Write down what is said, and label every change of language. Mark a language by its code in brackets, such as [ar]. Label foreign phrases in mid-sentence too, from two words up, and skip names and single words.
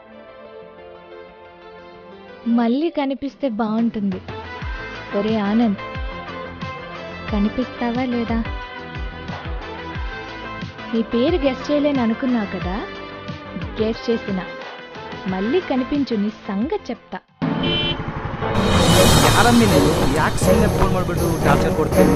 [te] మళ్ళీ కనిపిస్తే బాగుంటుంది. ఒరే ఆనంద్, కనిపిస్తావా లేదా? నీ పేరు గెస్ట్ చేయలేని అనుకున్నావు కదా, గెస్ట్ చేసిన. మళ్ళీ ಕನಿಪಿಂಚು, నీ ಸಂಗತಿ చెప్తా. [kn] ಯಾರಮ್ಮಿ ನೀವು ಯಾಕೆ ಸುಮ್ಮನೆ ಫೋನ್ ಮಾಡಿಬಿಟ್ಟು ಟಾರ್ಚರ್ ಕೊಡ್ತೀನಿ?